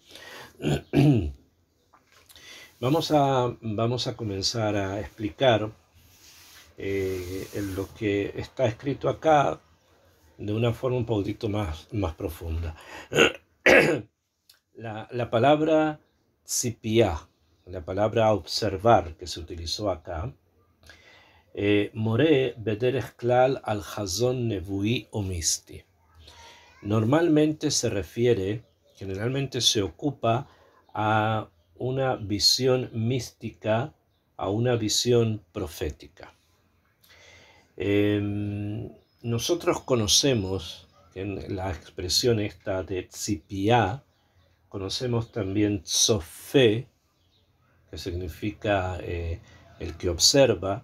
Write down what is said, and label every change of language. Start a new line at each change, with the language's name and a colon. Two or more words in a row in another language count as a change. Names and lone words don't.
Spanish: Vamos a comenzar a explicar lo que está escrito acá de una forma un poquito más profunda. La palabra tzipiá, la palabra observar que se utilizó acá,
Hebrew: מורה בדרך כלל על חזון נבואי או מיסטי.
Spanish: Normalmente generalmente se ocupa a una visión mística, a una visión profética. Nosotros conocemos en la expresión esta de tzipiá, conocemos también tzofé, que significa el que observa.